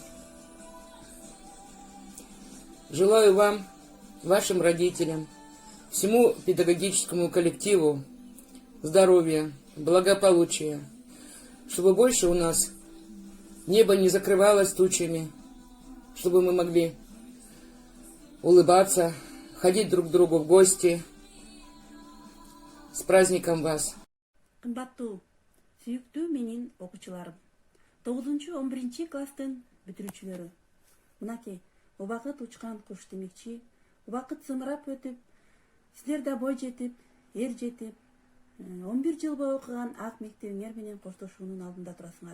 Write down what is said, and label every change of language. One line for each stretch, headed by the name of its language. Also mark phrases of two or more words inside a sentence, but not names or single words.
Russian: Желаю вам, вашим родителям, всему педагогическому коллективу здоровья, благополучия, чтобы больше у нас небо не закрывалось тучами, чтобы мы могли улыбаться, ходить друг к другу в гости. С праздником вас!
Kyrgyz: Кымбаттуу, сүйүктүү менин окуучуларым, 9-11 класстын бүтүрүүчүлөрү. Мынакей, убакыт учкан куш демекчи, убакыт зымырап өтүп, силер да бой жетип, эр жетип, 11 жыл бою окуган ак мектебиңер менен коштошуунун алдында турасыңар.